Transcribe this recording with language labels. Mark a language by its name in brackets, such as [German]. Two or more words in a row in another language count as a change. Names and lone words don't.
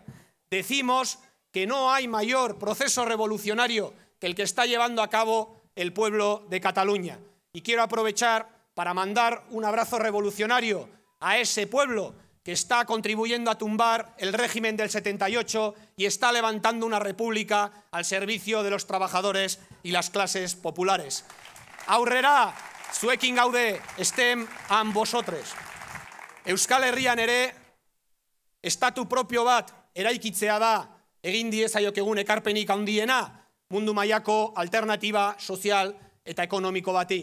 [Spanish] Decimos que no hay mayor proceso revolucionario que el que está llevando a cabo el pueblo de Cataluña. Y quiero aprovechar para mandar un abrazo revolucionario a ese pueblo que está contribuyendo a tumbar el régimen del 78 y está levantando una república al servicio de los trabajadores y las clases populares. [Basque] Aurrera, zuekin gaude, [Catalan] estem amb vosotres. [Basque] Euskal Herrian ere, estatu propio bat eraikitzea da egin diezaiokegun ekarpenik handiena mundu mailako alternatiba sozial eta ekonomiko bati.